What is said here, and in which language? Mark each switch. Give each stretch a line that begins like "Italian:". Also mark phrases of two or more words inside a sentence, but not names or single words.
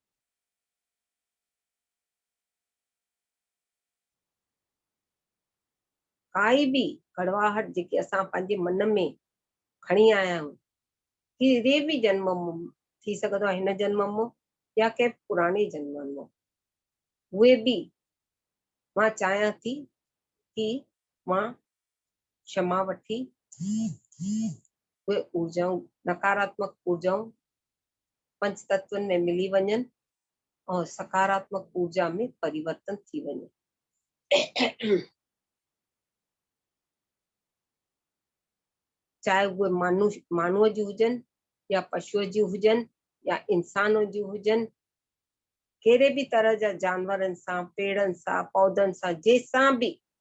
Sindhi: काई भी कड़वाहट जेके असां पंहिंजे मन में खणी आया आहियूं, कहिड़े भी जन्म में थी सघंदो आहे, हिन जन्म में या कंहिं पुराने जन्म में, उहे भी मां चाहियां थी कि मां क्षमा वठी उहे ऊर्जाऊं, नकारात्मक ऊर्जाऊं पंच तत्वनि में मिली वञनि और सकारात्मक ऊर्जा में परिवर्तन थी वञे। चाहे उहे माण्हूअ जी हुजनि या पशुअ जी हुजनि या इंसान जी हुजनि, कहिड़े भी तरह जा जानवरनि सां, पेड़नि सां, पौधनि सां, जंहिंसां भी,